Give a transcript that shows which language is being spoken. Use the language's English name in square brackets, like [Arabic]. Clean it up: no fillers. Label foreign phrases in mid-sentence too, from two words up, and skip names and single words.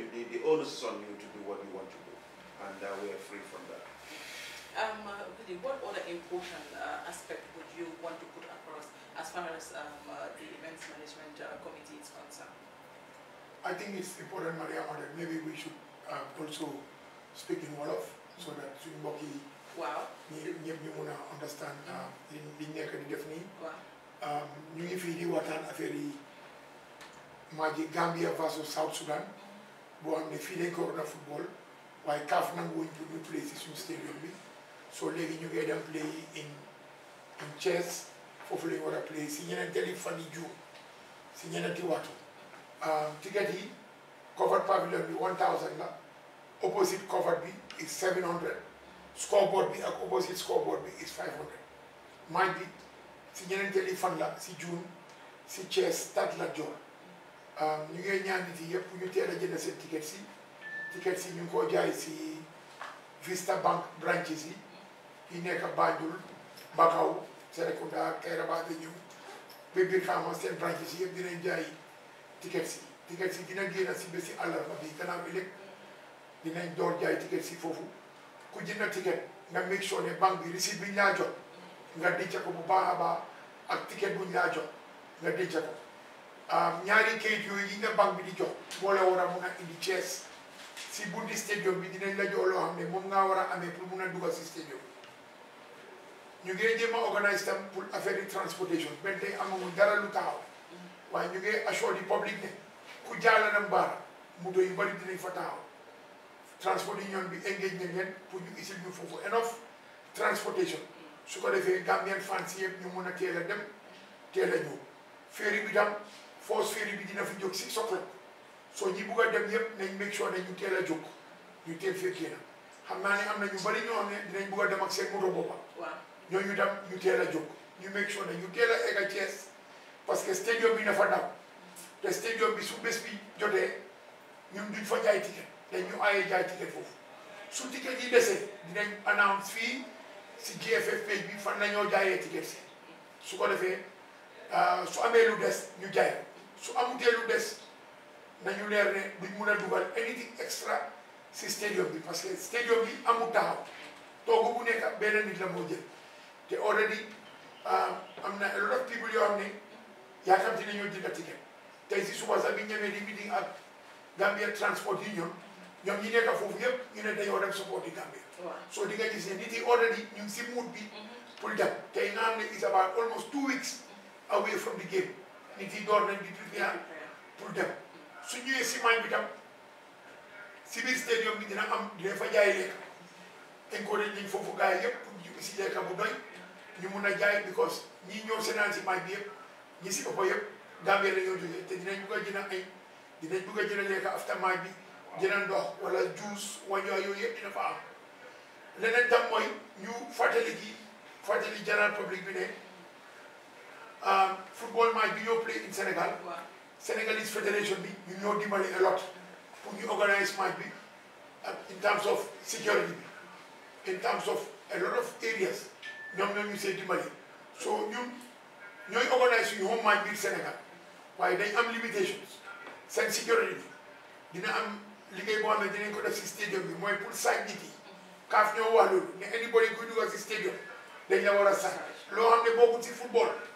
[English] The onus is on you to do what you want to do, and we are free from that. What other important aspect would you want to put across as far as the events management committee is concerned? I think it's important, Maria, that maybe we should also speak in Wolof, so that [Wolof] suñu mbokk yi ñëpp ñu mën a [English] understand [Wolof] li nekk di def nii. Ñu ngi fii di waxtaan affaire yi Maji Gambia Vs South Sudan boo xam ne fii lañ ko war a football waaye CAF nanguwuñ pour ñu play si suñu stadium bi so léegi ñu ngi dem [English] play in [Wolof] Thiès foofu lañ war a play si ñeneenti fan yi juum si ñeneenti waxtu ticket yi [English] covered pavilion [Wolof] bi 1000 la [English] opposite covered [Wolof] bi is 700 scoreboard bi ak [English] opposite scoreboard [Wolof] bi is 500 match bi si ñeneenti fan la si juum si Thiès Stade Lat Dior ñu ngi ñaan nit yi yëpp ñu teel a jënd seen ticket si ñu ngi ko jaay si Vista Bank branches yi nekk Banjul Bakaw Serekunda Kairaba te ñëw ba biir Kama seen branches yi yëpp dinañ jaay ticket si dina génn si bési àllarba bi gannaaw bi léegi dinañ door jaay ticket si foofu ku jënd ticket nga make sure ne banque bi receipt bi ñu laa jot nga denc ko bu baax a baax ak ticket bu ñu laa jot nga denc ko ñaari kayit yooyu yi nga banque bi di jox moo la war a mun a indi Thiès si bunti stadium bi dinañ la jox loo xam ne moom ngaa war a amee pour mun a dugal si stadium ñu ngi jéem a organise tam pour affaire yi transportation benn tey amaguñ dara lu taxaw waaye ñu ngi assure di public ne ku jaala na mbaara moto yu bari dinañ fa taxaw transportation bi engage nañ leen pour ñu isil ñu foofu [English] enough transportation [Wolof] su ko defee [English] Gambian fans [Wolof] yëpp ñu mun a teel a dem teel a ñëw ferry bi tam force ferry bi dina fi jóg 6 o'clock soo ñi bugg a dem yëpp nañ [English] make sure [Wolof] ne ñu teel a jóg ñu teel fekkee na xam naa ne am na ñu bari ñoo xam ne dinañ bugg a dem ak seen moto boppa ñooñu tam ñu teel a jóg ñu [English] make sure [Wolof] ne ñu teel a egg a Thiès parce que stadium bi dafa daw te stadium bi su bés bi jotee ñun duñ fa jaay ticket dañ ñu aaye jaay ticket foofu su ticket yi desee dinañ announce fii si GFF page bi fan nañoo jaayee ticket si su ko defee su amee lu des ñu jaay su amutee lu des nañu leer ne duñ mun a dugal [English] anything extra [Wolof] si stadium bi parce que stadium bi amul taxaw toogu bu nekk benn nit la moo jël te already am na [English] a lot of people [Wolof] yoo xam ne yaakamti nañoo jënd ticket tey si suba sax bi ñemee di meeting ak Gambia Transport Union ñoom ñi nekk foofu yëpp ñu ne dañoo dem support di Gambia soo di nga gis ne nit yi already ñu ngi si mood bi pour dem tey nga xam ne [English] is about almost 2 weeks away from the game [Wolof] nit yi door nañ di prepare pour dem su ñëwee si mañ bi tam si biir stadium bi dina fa jaay lekk encourage nañ foofu gars yi yëpp pour ñu si lekk bu doy ñu mun a jaay because ñi ñëw seenaan si mañ bi yëpp ñi si ëpp yëpp Gambia la ñoo jógee te dinañ bugg a jënd dinañ bugg a jënd lekk after mañ bi jënd ndox wala juice wañoo yooyu yëpp dina fa am leneen tam mooy ñu fàttali [English] general public [Wolof] bi ne football match bi ñoo [English] play in [Wolof] Sénégal Senegalese Federation bi ñu ñoo dimbali a lot pour ñu organise match bi [English] in terms of security [Wolof] bi [English] in terms of a lot of areas [Wolof] ñoom ñoo ñu see dimbali so ñun ñooy organise suñu [English] home match [Wolof] biir Sénégal waaye dañ am limitations seen security bi dina am liggéey boo xam ne dinañ ko def si stadium bi mooy pour saaj nit yi kaaf ñoo wax loolu ne anybody kuy dugal si stadium dañ la war a saaj loo xam ne bokkul si football